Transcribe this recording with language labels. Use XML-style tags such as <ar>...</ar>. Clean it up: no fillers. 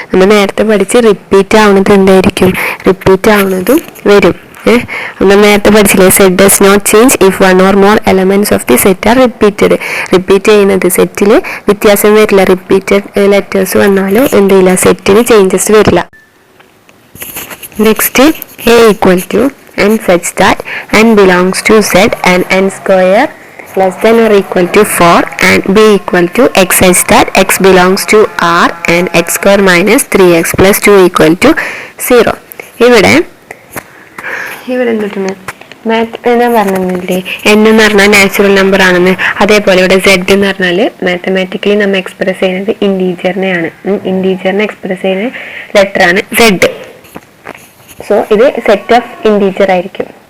<ml>നമ്മൾ നേരത്തെ പഠിച്ച് റിപ്പീറ്റ് ആവുന്നത് എന്തായിരിക്കും? റിപ്പീറ്റ് ആവുന്നതും വരും. നമ്മൾ നേരത്തെ പഠിച്ചില്ലേ,</ml> <en>Set does not change if one or more elements of the set are repeated.</en> <ml>Repeat ചെയ്യുന്നത് സെറ്റിൽ വ്യത്യാസം വരില്ല. റിപ്പീറ്റഡ് ലെറ്റേഴ്സ് വന്നാലും എന്തില്ല, സെറ്റിന് ചേഞ്ചസ് വരില്ല.</ml> <en>Next a = n such that n belongs to z and n square less than or equal to 4 and b = x such that x belongs to r and x square minus 3x plus 2 = 0.</en> <ml>ഇവിടെ എന്തിട്ടുണ്ട്? ഞാൻ പറഞ്ഞില്ലേ n എന്ന് പറഞ്ഞാൽ natural number ആണെന്ന്. അതേപോലെ ഇവിടെ z എന്ന് പറഞ്ഞാൽ മാത്തമാറ്റിക്കലി നമ്മൾ എക്സ്പ്രസ് ചെയ്യുന്നത് ഇൻറ്റീജറിനെയാണ്. ഇൻറ്റീജറിനെ എക്സ്പ്രസ് ചെയ്യുന്ന ലെറ്റർ ആണ് z. സോ ഇത് സെറ്റ് ഓഫ് ഇൻറ്റീജർ ആയിരിക്കും.</ml>